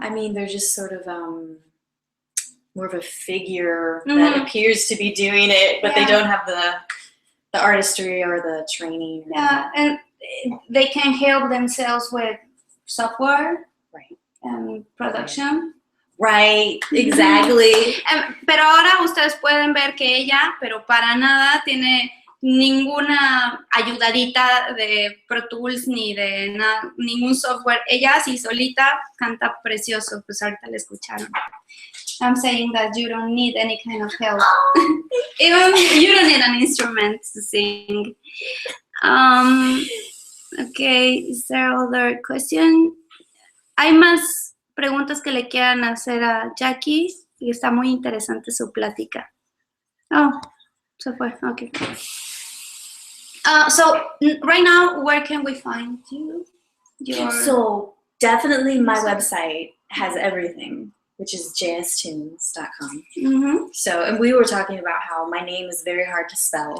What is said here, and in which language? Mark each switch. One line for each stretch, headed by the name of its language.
English: I mean, they're just sort of more of a figure that appears to be doing it, but they don't have the artistry or the training. Yeah, and they can help themselves with software, and production. Right, exactly.
Spanish: Pero ahora ustedes pueden ver que ella, pero para nada tiene ninguna ayudadita de Pro Tools ni de ningún software. Ella sí solita canta precioso, pues ahorita la escucharon.
English: I'm saying that you don't need any kind of help. Even you don't need an instrument to sing. Okay, is there other question?
Spanish: Hay más preguntas que le quieran hacer a Jackie y está muy interesante su plática. Oh, se fue. Okay.
English: So right now, where can we find you? So definitely my website has everything, which is jstunes.com. So, and we were talking about how my name is very hard to spell.